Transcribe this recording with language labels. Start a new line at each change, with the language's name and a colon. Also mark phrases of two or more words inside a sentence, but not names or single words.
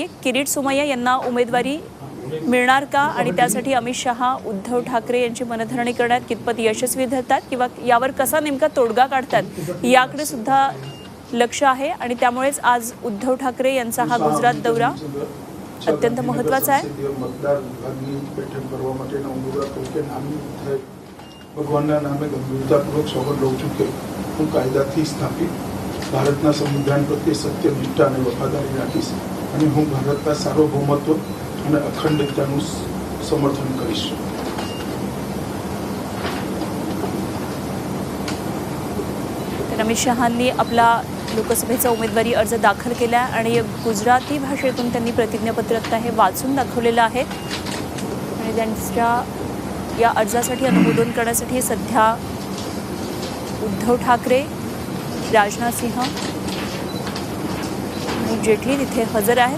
Marathi: किरीट सोमय्या यांना उमेदवारी मिळणार का आणि त्यासाठी अमित शहा उद्धव ठाकरे यांची मनधरणी करण्यात कितपत यशस्वी ठरतात किंवा यावर कसा नेमका तोडगा काढतात याकडे सुद्धा लक्ष आहे आणि त्यामुळेच आज उद्धव ठाकरे यांचा हा गुजरात दौरा अत्यंत महत्त्वाचा आहे।
Gujarati: ભગવાનના નામે ગંભીરતાપૂર્વક શપથ લઉં છું કે હું કાયદાથી સ્થાપિત ભારતના સંવિધાન પ્રત્યે સત્ય, નિષ્ઠા અને વફાદારી રાખીશ અને હું ભારતના સાર્વભૌમત્વ અને અખંડિતતાનું સમર્થન કરીશ।
Marathi: अमित शहांनी आपला लोकसभेचा उमेदवारी अर्ज दाखल केला आणि गुजराती भाषेतून त्यांनी प्रतिज्ञापत्र आता हे वाचून दाखवलेलं आहे आणि त्यांच्या या अर्जासाठी अनुमोदन करण्यासाठी सध्या उद्धव ठाकरे, राजनाथ सिंह आणि जेटली तिथे हजर आहेत।